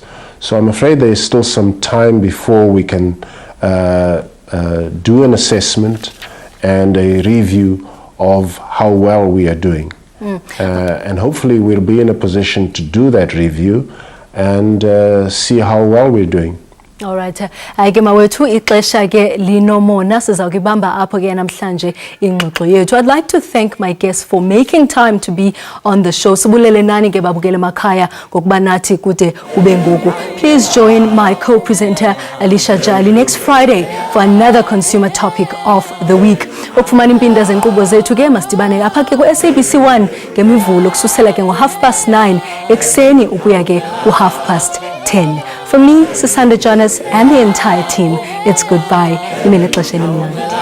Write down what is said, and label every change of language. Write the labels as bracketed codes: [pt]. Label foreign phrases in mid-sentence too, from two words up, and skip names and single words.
[en] So I'm afraid there is still some time before we can do an assessment and a review of how well we are doing. And hopefully we'll be in a position to do that review and see how well we're doing. All right. [xh] Ke mawethu ixesha ke linomona sizawukibamba apho ke namhlanje ingxoxo yethu. [en] I'd like to thank my guests for making time to be on the show. [xh] Sibulele nani ke babukele makhaya ngokuba nathi kude ube ngoku. [en] Please join my co-presenter Alicia Jali next Friday for another consumer topic of the week. [xh] Ukufumana impinda zenkqubo zethu ke masidibane apha ke ku SABC 1 ngemivulo kususela ke ngo 9:30 ekseni ukuya ke ku 10:30. [en] From me, Sisanda Jonas, and the entire team, it's goodbye. [xh] Imele xesha elimnandi.